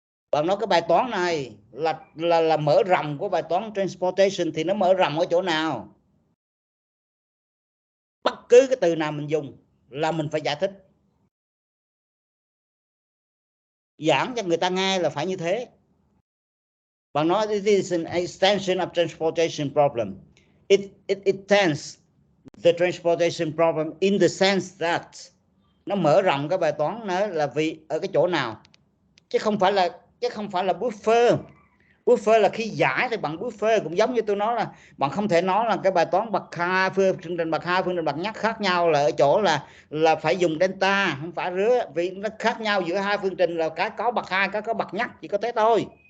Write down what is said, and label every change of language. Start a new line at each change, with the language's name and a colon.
Vietnamese: Bạn nói cái bài toán này là mở rộng của bài toán transportation thì nó mở rộng ở chỗ nào? Bất cứ cái từ nào mình dùng là mình phải giải thích. Giảng cho người ta nghe là phải như thế. Bạn nói
English: this is an extension of transportation problem. It tends the transportation problem in the sense that
Vietnamese: nó mở rộng cái bài toán đó là vì ở cái chỗ nào, chứ không phải là buffer. Buffer là khi giải thì bằng buffer, cũng giống như tôi nói là bạn không thể nói là cái bài toán bậc 2, phương trình bậc 2, phương trình bậc nhất khác nhau là ở chỗ là phải dùng delta, không phải rứa, vì nó khác nhau giữa hai phương trình là cái có bậc 2, cái có bậc nhất, chỉ có thế thôi.